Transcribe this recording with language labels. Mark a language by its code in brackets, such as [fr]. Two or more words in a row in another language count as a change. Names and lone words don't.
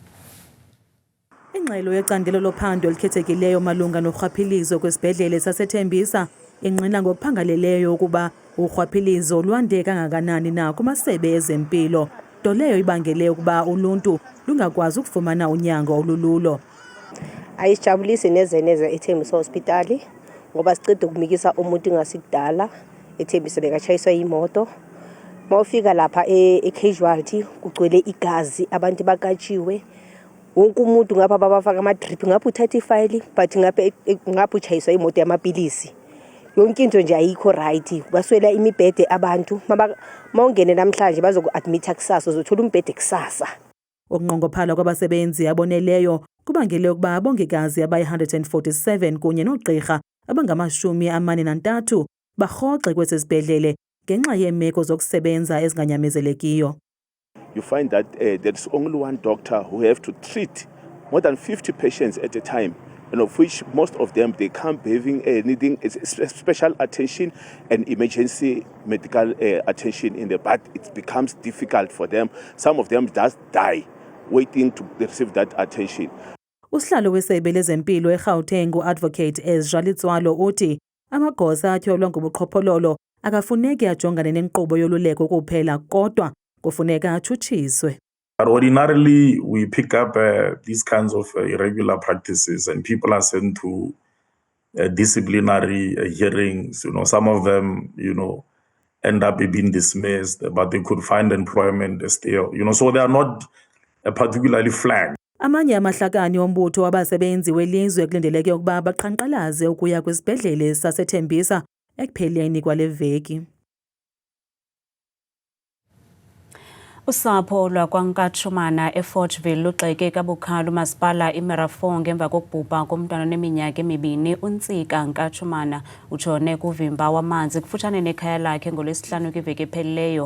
[xh] Ingxelo yecandelo lophando elikhethekileyo malunga norhwaphilizo kwesibhedlele saseThembisa ingqina ngokuphangaleleyo ukuba urhwaphilizo lwande kangakanani na kumasebe ezempilo, nto leyo ibangele ukuba uluntu lungakwazi ukufumana unyango olululo. [zu] Ayisijabulisi neze eThembisa Hospital ngoba sicede ukumikisa umuntu ngasikudala eThembisa bekatshayiswa imoto. Mawufika lapha e-casualty kugcwele igazi, abantu bakatshiwe, wonke umuntu ngapha babafaka ama-drip, ngapha uthatha ifayili but ngapha utshayiswa imoto yamapilisi. Yonke into nje ayikho right, baswela imibhede abantu. Mawungene namhlanje bazoku-admitha kusasa, uzothola umbhede kusasa. [xh] Ukunqongophala kwabasebenzi aboneleyo kubangele ukuba abongikazi abayi-147 kunye noogqirha abangama-43 barhoxe kwesi sibhedlele ngenxa yeemeko zokusebenza ezinganyamezelekiyo. [en] You find that there is only one doctor who have to treat more than 50 patients at a time, and of which most of them they come needing special attention and emergency medical attention in the but it becomes difficult for them. Some of them just die waiting to receive that attention. [xh] Usihlalo wesebe lezempilo eGauteng uAdvocate Ezra Litswalo uthi amagosa atyholwa ngobuqhophololo akafuneki ajongane nenkqubo yoluleko kuphela kodwa kufuneka atshutshiswe. [en] But ordinarily we pick up these kinds of irregular practices and people are sent to disciplinary hearings. Some of them, end up being dismissed, but they could find employment still. So they are not particularly flagged. [xh] Amanye amahlakani ombutho wabasebenzi welizwe kulindeleke ukuba baqhankqalaze ukuya kwisibhedlele saseThembisa ekupheleni kwale veki. Usapho lwakwaNkatshumana eFortville luxeke kabukhali umasipala iMarafong emva kokubhubha komntwana oneminyaka 2 uNtsika Nkatshumana utshone kuvimba wamanzi kufutshane nekhaya lakhe ngolwesihlanu kwiveki ephelileyo.